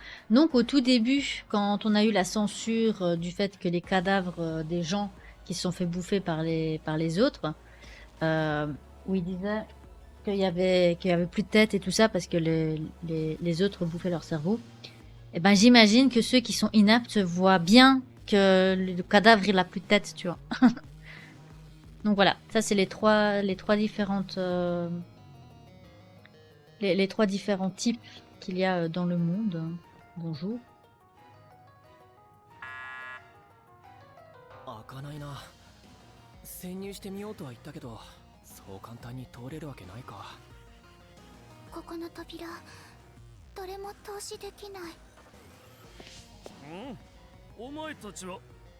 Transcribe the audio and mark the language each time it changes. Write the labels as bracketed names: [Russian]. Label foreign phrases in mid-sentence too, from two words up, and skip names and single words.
[French] Donc au tout début, quand on a eu la censure du fait que les cadavres des gens qui se sont fait bouffer par les autres, où ils disaient qu'il y avait plus de tête et tout ça parce que les autres bouffaient leur cerveau, et ben j'imagine que ceux qui sont inaptes voient bien que le cadavre il a plus de tête, tu vois. Donc voilà, ça c'est les trois différentes les trois différents types qu'il y a dans le monde. Bonjour. [Japanese] 開かないな。潜入してみようとは言ったけど、そう簡単に通れるわけないか。ここの扉どれも通しできない。お前たちは